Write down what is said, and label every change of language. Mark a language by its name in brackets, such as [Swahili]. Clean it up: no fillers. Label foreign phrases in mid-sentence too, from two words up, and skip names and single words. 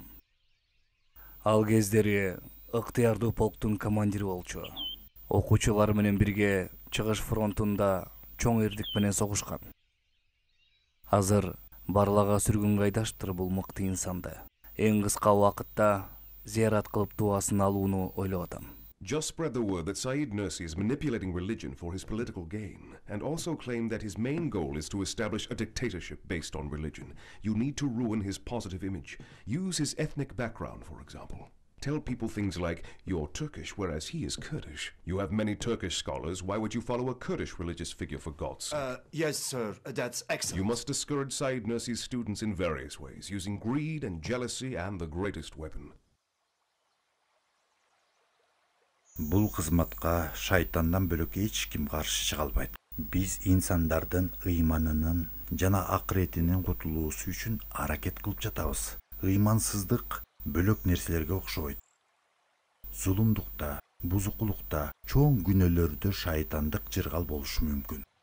[Kyrgyz] Ал кездери ыктыярдуу полктун командири болчу. Окуучулар менен бирге чыгыш фронтунда чоң эрдик менен согушкан. Азыр барлага сүргүнгө айдаштыр бул мыкты инсанды. Эң кыска убакытта зыярат кылып дуасын алууну ойлоп атам. [English] Just spread the word that Said Nursi is manipulating religion for his political gain, and also claim that his main goal is to establish a dictatorship based on religion. You need to ruin his positive image. Use his ethnic background, for example. Tell people things like, you're Turkish, whereas he is Kurdish. You have many Turkish scholars. Why would you follow a Kurdish religious figure, for God's sake? Yes, sir. That's excellent. You must discourage Said Nursi's students in various ways, using greed and jealousy and the greatest weapon. [Kyrgyz] Бул кызматка шайтандан бөлөк эч ким каршы чыга албайт. Биз инсандардын ыйманынын жана акыретинин кутулуусу үчүн аракет кылып жатабыз. Ыймансыздык бөлөк нерселерге окшобойт. Зулумдукта, бузукулукта, чоң күнөөлөрдө шайтандык жыргал болушу мүмкүн.